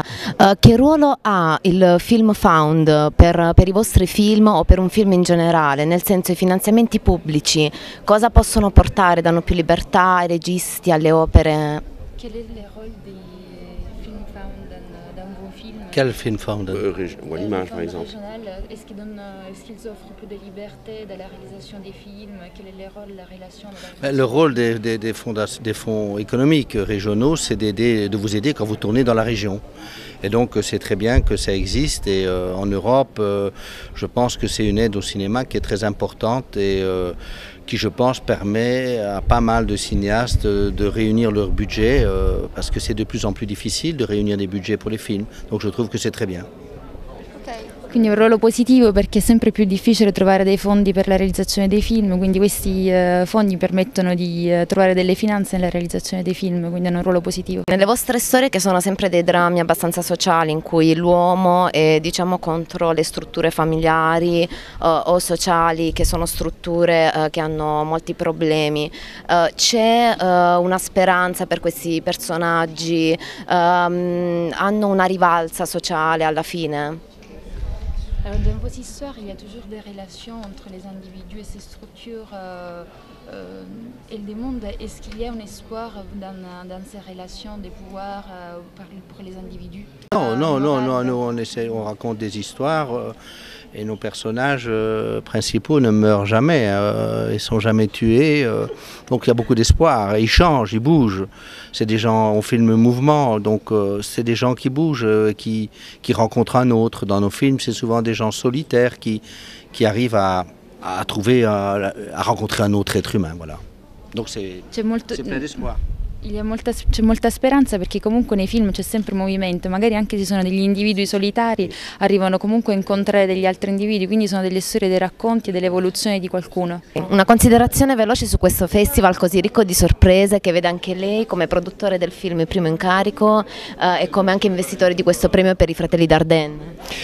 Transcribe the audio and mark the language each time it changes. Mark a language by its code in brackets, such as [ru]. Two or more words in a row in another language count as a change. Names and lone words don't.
[it] Che ruolo ha il Film Fund per i vostri film o per un film in generale? Nel senso, i finanziamenti pubblici cosa possono portare? Danno più libertà ai registi, alle opere? [fr] Quel est le rôle des Film Found dans vos films? Quel Film Fund? L'image par exemple. Est-ce qu'ils offrent peu de liberté dans la réalisation des films? Quel est le rôle, la relation Le rôle des fonds économiques régionaux, c'est de vous aider quand vous tournez dans la région. Et donc c'est très bien que ça existe et en Europe, je pense que c'est une aide au cinéma qui est très importante et qui, je pense, permet à pas mal de cinéastes de réunir leur budget parce que c'est de plus en plus difficile de réunir des budgets pour les films. Donc je trouve que c'est très bien. [it] Quindi è un ruolo positivo perché è sempre più difficile trovare dei fondi per la realizzazione dei film, quindi questi fondi permettono di trovare delle finanze nella realizzazione dei film, quindi è un ruolo positivo. Nelle vostre storie, che sono sempre dei drammi abbastanza sociali in cui l'uomo è, diciamo, contro le strutture familiari o sociali, che sono strutture che hanno molti problemi, c'è una speranza per questi personaggi? Hanno una rivalsa sociale alla fine? [fr] Alors, dans vos histoires, il y a toujours des relations entre les individus et ces structures et le monde. Est-ce qu'il y a un espoir dans ces relations de pouvoir pour les individus? Non, nous on raconte des histoires et nos personnages principaux ne meurent jamais, ils ne sont jamais tués, donc il y a beaucoup d'espoir, ils changent, ils bougent. C'est des gens, on filme mouvement, donc c'est des gens qui bougent, qui rencontrent un autre. Dans nos films, c'est souvent des gens solitaires qui arrivent à rencontrer un autre être humain. Voilà. Donc c'est plein d'espoir. [it] C'è molta speranza perché comunque nei film c'è sempre movimento, magari anche se sono degli individui solitari arrivano comunque a incontrare degli altri individui, quindi sono delle storie, dei racconti e dell'evoluzione di qualcuno. Una considerazione veloce su questo festival così ricco di sorprese che vede anche lei come produttore del film Primo Incarico e come anche investitore di questo premio per i Fratelli Dardenne.